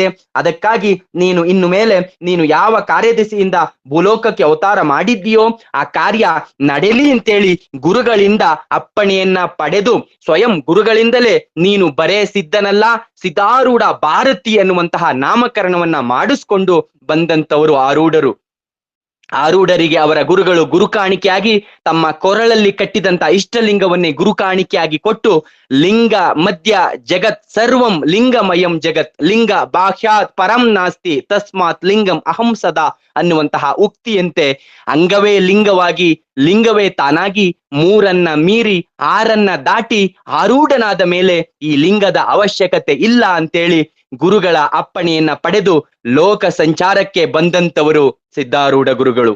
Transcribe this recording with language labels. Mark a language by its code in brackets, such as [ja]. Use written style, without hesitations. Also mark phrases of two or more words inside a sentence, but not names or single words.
[kn] ಅದಕ್ಕಾಗಿ ನೀನು ಇನ್ನು ಮೇಲೆ ನೀನು ಯಾವ ಕಾರ್ಯದೆಸೆಯಿಂದ ಭೂಲೋಕಕ್ಕೆ ಅವತಾರ ಮಾಡಿದ್ದೀಯೋ ಆ ಕಾರ್ಯ ನಡೆಯಲಿ ಅಂತೇಳಿ ಗುರುಗಳಿಂದ ಅಪ್ಪಣೆಯನ್ನ ಪಡೆದು ಸ್ವಯಂ ಗುರುಗಳಿಂದಲೇ ನೀನು ಬರೇ ಸಿದ್ಧನಲ್ಲ, ಸಿದ್ಧಾರೂಢ ಭಾರತಿ ಎನ್ನುವಂತಹ ನಾಮಕರಣವನ್ನ ಮಾಡಿಸ್ಕೊಂಡು ಬಂದಂತವರು ಆರೂಢರು. ಆರೂಢರಿಗೆ ಅವರ ಗುರುಗಳು ಗುರು ಕಾಣಿಕೆಯಾಗಿ ತಮ್ಮ ಕೊರಳಲ್ಲಿ ಕಟ್ಟಿದಂತ ಇಷ್ಟಲಿಂಗವನ್ನೇ ಗುರು ಕಾಣಿಕೆಯಾಗಿ ಕೊಟ್ಟು, [sa] ಲಿಂಗ ಮಧ್ಯ ಜಗತ್ ಸರ್ವಂ ಲಿಂಗಮಯಂ ಜಗತ್, ಲಿಂಗ ಬಾಹ್ಯಾತ್ ಪರಂ ನಾಸ್ತಿ ತಸ್ಮಾತ್ ಲಿಂಗಂ ಅಹಂ ಸದಾ [kn] ಅನ್ನುವಂತಹ ಉಕ್ತಿಯಂತೆ ಅಂಗವೇ ಲಿಂಗವಾಗಿ ಲಿಂಗವೇ ತಾನಾಗಿ ಮೂರನ್ನ ಮೀರಿ ಆರನ್ನ ದಾಟಿ ಆರೂಢನಾದ ಮೇಲೆ ಈ ಲಿಂಗದ ಅವಶ್ಯಕತೆ ಇಲ್ಲ ಅಂತೇಳಿ ಗುರುಗಳ ಅಪ್ಪಣೆಯನ್ನ ಪಡೆದು ಲೋಕ ಸಂಚಾರಕ್ಕೆ ಬಂದಂತವರು ಸಿದ್ಧಾರೂಢ ಗುರುಗಳು.